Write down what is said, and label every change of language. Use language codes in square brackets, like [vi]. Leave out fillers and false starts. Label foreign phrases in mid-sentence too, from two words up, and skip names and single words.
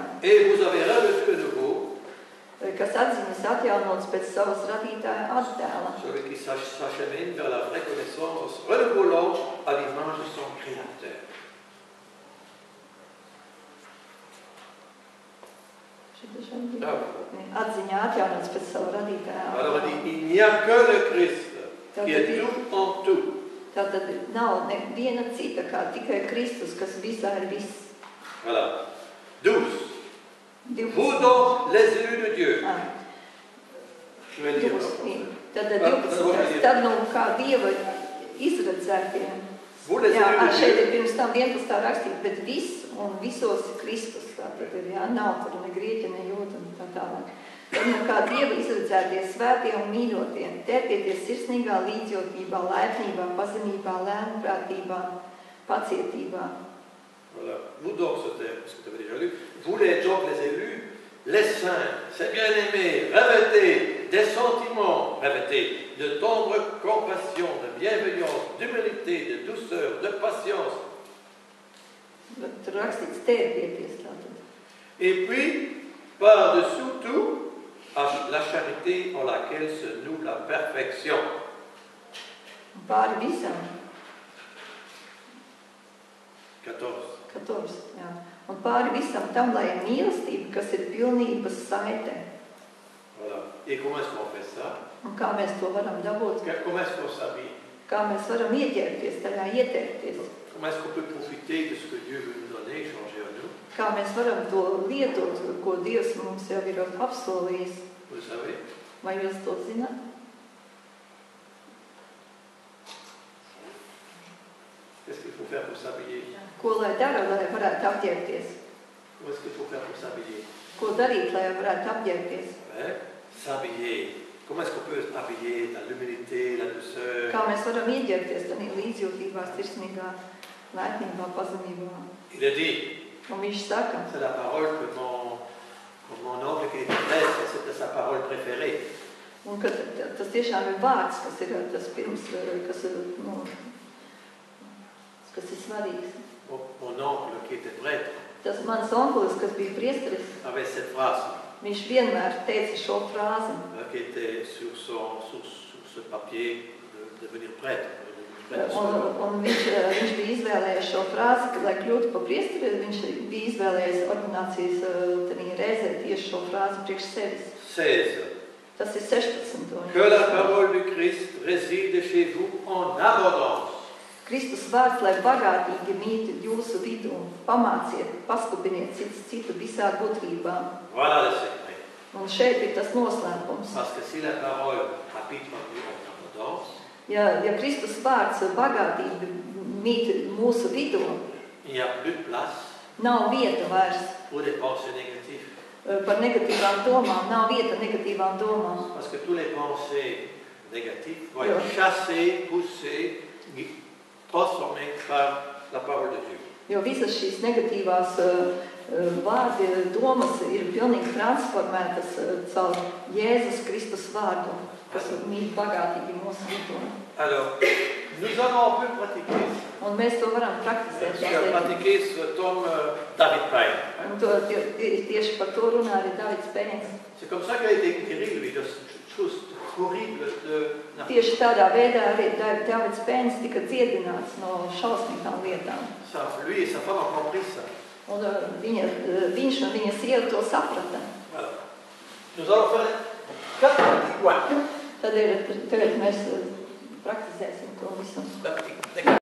[fr] Et vous avez revêtu de nouveau, [lv] kas atziņas atjaunots pēc savas radītāja attēla. [fr] Celui qui s'achemine vers la vraie connaissance, renouvelant à l'image de son Créateur. [lv] Atziņā atjaunots pēc savu radītāja attēla. [fr] Alors il n'y a que le Christ qui est tout en tout. [lv] Tātad nav neviena cita kā tikai Kristus, kas visā ir viss. [fr] Voilà. 12. Vous donc, les élus de Dieu. Je vais lire. [lv] Tātad 12. Tad nu kā Dieva izredzētie. Jā, šeit ir pirms tam 11. rakstīt, bet viss un visos Kristus. Tātad ir, jā, nav tur ne grieķa, ne jūda un tā tālāk. Tad nu kā Dieva izredzētie svētie un mīļotie, terpieties sirsnīgā līdzjūtībā, laipnībā, pazemībā, lēnprātībā, pacietībā. [fr] Voilà. Vous donc, ce que tu avais déjà lu, vous les donc les élus, les saints, ces bien-aimés, revêtez des sentiments, revêtez de tendre compassion, de bienveillance, d'humilité, de douceur, de patience. [lv] Tur rakstīts terpieties tātad. [fr] Et puis, par-dessous tout, la charité en laquelle se noue la perfection. [lv] Pāri visam. 14. Jā. Un pāri visam tam, lai ir mīlestība, kas ir pilnības saite. [fr] Voilà. Et comment est-ce qu'on fait ça? [lv] Un kā mēs to varam dabūt? [fr] Comment est-ce qu'on s'habille? [lv] Kā mēs varam ieķerties, tajā ieteikties? [fr] Comment est-ce qu'on peut profiter de ce que Dieu veut nous donner, changer en nous? [lv] Kā mēs varam to lietot, ko Dievs mums jau ir apsolījis? [fr] Vous savez? [lv] Vai jūs to zināt? [fr] Qu'est-ce qu'il faut faire pour s'habiller? [lv] Ko lai dara, lai varētu apģērbties? [fr] Comment est-ce qu'il faut faire pour s'habiller? [lv] Ko darīt, lai varētu apģērbties? [fr] S'habiller. Comment est-ce qu'on peut habiller dans l'humilité, la douceur? Kā mēs varam ieģērbties tādā līdzjūtībā, sirsnīgā, laipnībā, pazemībā? Il a dit. [lv] Un viņš saka. [fr] C'est la parole que mon oncle qui était prêtre, c'était sa parole préférée. [lv] Un ka tas tiešām ir vārds, kas ir tas pirms, kas ir svarīgs. [fr] Mon oncle qui était prêtre. [lv] Tas mans onklis, kas bija priesteris. [fr] Avait cette phrase. [lv] Viņš vienmēr teica šo frāzi. [fr] Qui était sur ce papier de devenir prêtre. [lv] Un viņš bija izvēlējies šo frāzi, ka, lai kļūtu par priesteri, viņš bija izvēlējies ordinācijas reizē tieši šo frāzi priekš sevis. 16. Tas ir 16. [fr] Que la parole du Christ réside chez vous en abondance. [lv] Kristus vārds, lai bagātīgi mīt jūsu vidū, pamāciet, paskubiniet citu visā gudrībā. [fr] Voilà le secret. [lv] Un šeit ir tas noslēpums. [fr] Parce que si la parole habite en nous en abondance, [lv] ja Kristus vārds bagātīgi mīt mūsu vidū, [fr] il n'y a plus de place [lv] nav vieta vairs [fr] pour des pensées négatives. [lv] Par negatīvām domām, nav vieta negatīvām domām. [fr] Parce que tous les pensées négatives vont être chassées, poussées, transformées par la parole de Dieu. [lv] Jo visas šīs negatīvās vārdi, domas ir pilnīgi transformētas caur Jēzus Kristus vārdu, kas mīt bagātīgi mūsu vidū. [fr] Alors, nous allons un peu pratiquer. [lv] Un mēs to varam praktizēt. [fr] J'ai pratiqué ce tome David Payne. [lv] Un tieši par to runā arī Davids Pēns. [fr] C'est comme ça qu'il a été guéri, lui, de choses horribles de... [lv] Tieši tādā veidā arī Davids Pēns tika dziedināts no šausmīgām lietām. [fr] Lui et sa femme ont compris ça. [lv] Un viņš un viņa sieva to saprata. [fr] Voilà. Nous allons faire 4 petits points. [lv] Tagad mēs praktizēsim to visu.